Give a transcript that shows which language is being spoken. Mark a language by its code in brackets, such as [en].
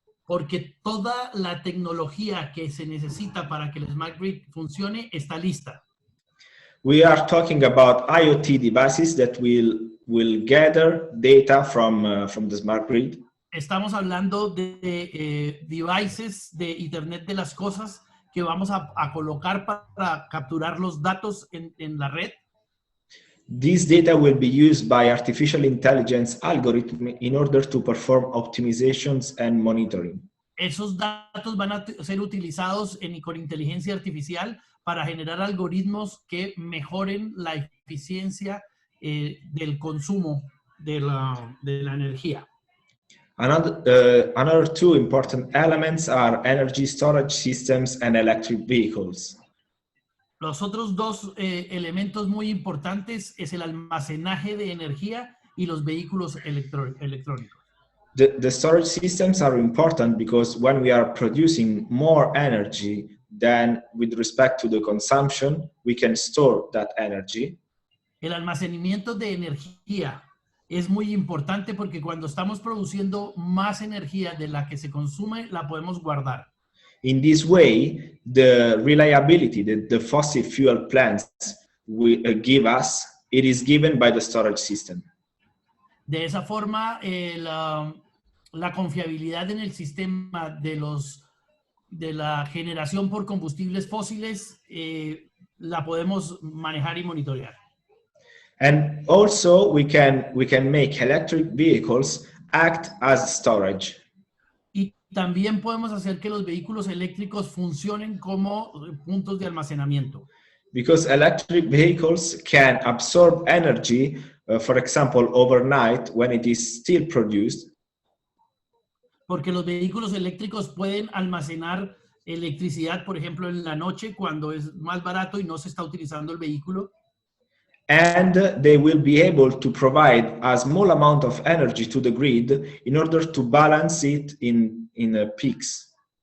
[es] Porque toda la tecnología que se necesita para que el Smart Grid funcione está lista. [en] We are talking about IoT devices that will gather data from the smart grid. [es] Estamos hablando de devices de Internet de las cosas que vamos a colocar para capturar los datos en la red. [en] This data will be used by artificial intelligence algorithm in order to perform optimizations and monitoring. [es] Esos datos van a ser utilizados con inteligencia artificial para generar algoritmos que mejoren la eficiencia del consumo de la energía. [en] Another two important elements are energy storage systems and electric vehicles. [es] Los otros dos elementos muy importantes es el almacenaje de energía y los vehículos electrónicos. [en] The storage systems are important because when we are producing more energy than with respect to the consumption, we can store that energy. [es] El almacenamiento de energía es muy importante porque cuando estamos produciendo más energía de la que se consume, la podemos guardar. [en] In this way, the reliability that the fossil fuel plants will give us, it is given by the storage system. [es] De esa forma, la confiabilidad en el sistema de la generación por combustibles fósiles la podemos manejar y monitorear. [en] And also, we can make electric vehicles act as storage. [es] Y también podemos hacer que los vehículos eléctricos funcionen como puntos de almacenamiento. [en] Because electric vehicles can absorb energy, for example, overnight when it is still produced. [es] Porque los vehículos eléctricos pueden almacenar electricidad, por ejemplo, en la noche cuando es más barato y no se está utilizando el vehículo. [en] And they will be able to provide a small amount of energy to the grid in order to balance it in peaks.